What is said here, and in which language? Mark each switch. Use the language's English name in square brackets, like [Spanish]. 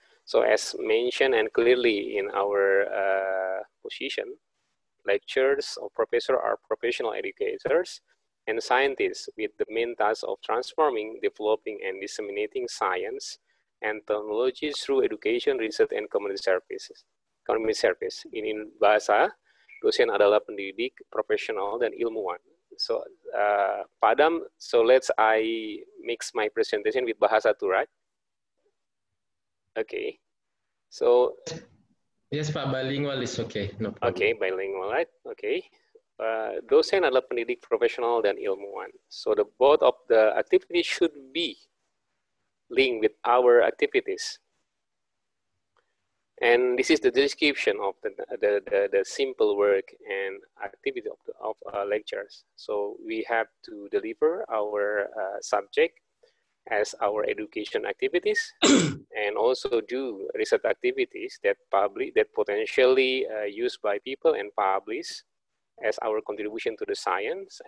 [English] So as mentioned and clearly in our position, lecturers or professors are professional educators and scientists with the main task of transforming, developing, and disseminating science and technology through education, research, and community services. In bahasa, [Indonesian] dosen adalah pendidik, profesional, dan ilmuwan. [English] So, Padam, so I mix my presentation with bahasa too, right? Okay. So. Yes, Pak, bilingual is okay, no problem. Okay, bilingual, right? Okay. [Indonesian] Dosen adalah pendidik profesional dan ilmuwan. [English] So the both of the activities should be linked with our activities. And this is the description of the simple work and activity of lectures. So we have to deliver our subject as our education activities and also do research activities that potentially used by people and published as our contribution to the science.